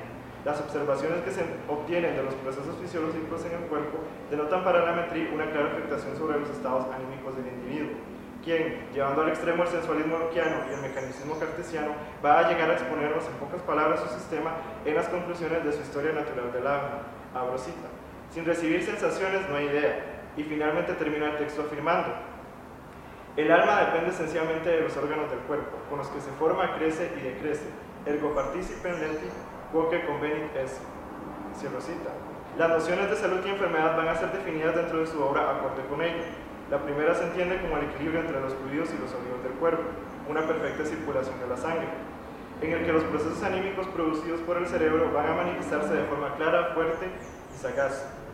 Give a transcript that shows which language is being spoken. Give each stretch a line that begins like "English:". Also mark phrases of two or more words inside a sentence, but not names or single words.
Spanish: Las observaciones que se obtienen de los procesos fisiológicos en el cuerpo denotan para la Metrí una clara afectación sobre los estados anímicos del individuo, quien, llevando al extremo el sensualismo lockeano y el mecanismo cartesiano, va a llegar a exponernos en pocas palabras su sistema en las conclusiones de su historia natural del alma. Abro cita. Sin recibir sensaciones no hay idea. Y finalmente termina el texto afirmando: el alma depende esencialmente de los órganos del cuerpo, con los que se forma, crece y decrece.
Latin: Ergo participem lenti, quoque convenit esse.
Spanish: Cierro cita. Las nociones de salud y enfermedad van a ser definidas dentro de su obra acorde con ello. La primera se entiende como el equilibrio entre los fluidos y los sólidos del cuerpo, una perfecta circulación de la sangre, en el que los procesos anímicos producidos por el cerebro van a manifestarse de forma clara, fuerte y sagaz.